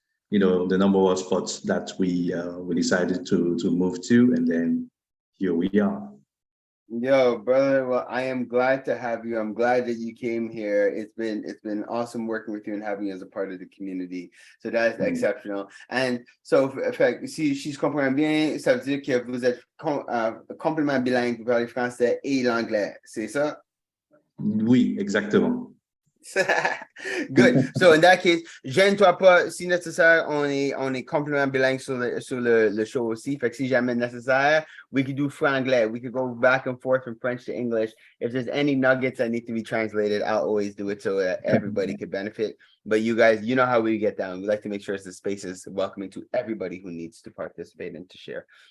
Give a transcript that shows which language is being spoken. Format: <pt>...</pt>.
<en>the number of spots that we decided to move to, and then here we are. Yo, brother, well, I am glad to have you. I'm glad that you came here. It's been awesome working with you and having you as a part of the community. So that's exceptional. And so,</en> <fr>fait, si je comprends bien, ça veut dire que vous êtes complètement bilingue, vous parlez français et l'anglais, c'est ça? Oui, exactement.</fr> <en>Good. So in that case,</en> <fr>gêne-toi pas. Si nécessaire, on est complètement bilingue sur le show aussi. Fait que si jamais nécessaire,</fr> <en>we could do franglais. We could go back and forth from French to English. If there's any nuggets that need to be translated, I'll always do it so everybody could benefit. But you guys, you know how we get down. We like to make sure the space is welcoming to everybody who needs to participate and to share.</en>